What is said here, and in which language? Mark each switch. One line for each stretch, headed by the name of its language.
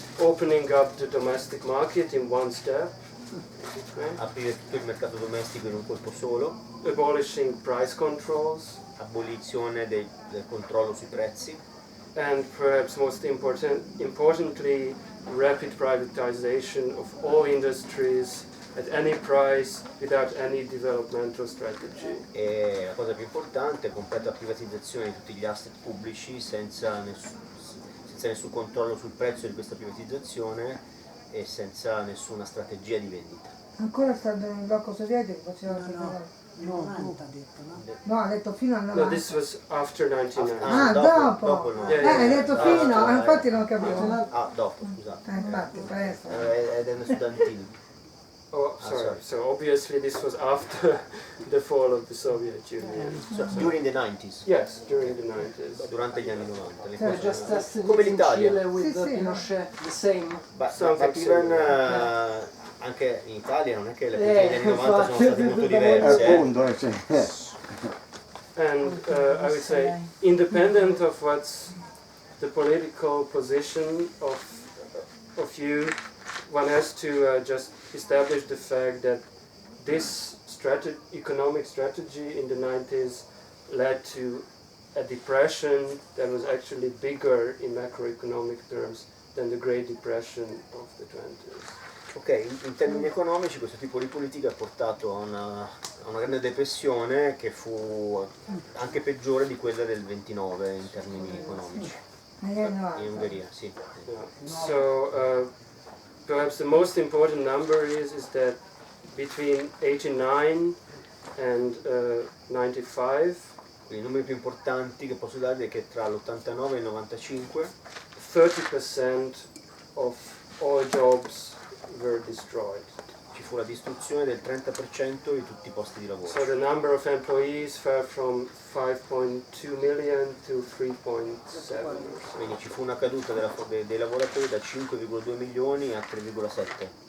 English: Opening up the domestic market in one step.
Italian: Aprire tutto il mercato domestico in un colpo solo.
English: Abolishing price controls.
Italian: Abolizione del controllo sui prezzi.
English: And perhaps most importantly, rapid privatization of all industries at any price without any developmental strategy.
Italian: E la cosa più importante è completa privatizzazione di tutti gli asset pubblici senza nessun controllo sul prezzo di questa privatizzazione e senza nessuna strategia di vendita. Ancora stato nel blocco sovietico faceva No, ha detto fino al 90.
English: No, this was after 1990.
Italian: Dopo no. Hai detto fino, infatti non capivo. Dopo, scusate. Infatti, presto. Ed è studentino.
English: Oh, sorry. So obviously this was after the fall of the Soviet Union. So, during the 90s. Yes, during the 90s.
Italian: Durante gli anni 90. Le Cioè, cose come l'Italia.
English: with Pinochet, the same. But even
Italian: anche in Italia non è che le politiche degli anni 90 sono state molto È diverse. appunto, sì.
English: And I would say, independent of what's the political position of you, one has to just establish the fact that this economic strategy in the 90s led to a depression that was actually bigger in macroeconomic terms than the Great Depression of the 20s.
Italian: Ok, in termini economici questo tipo di politica ha portato a una grande depressione che fu anche peggiore di quella del 29 in termini economici. In Ungheria, sì.
English: Yeah. So perhaps the most important number is that between 89 and 95,
Italian: I numeri più importanti che posso darvi è che tra l'89 e il 95
English: 30% of all jobs were destroyed.
Italian: ci fu la distruzione del 30% di tutti i posti di lavoro.
English: So the number of employees fell from 5.2 million to 3.7.
Italian: Quindi ci fu una caduta dei lavoratori da 5,2 milioni a 3,7.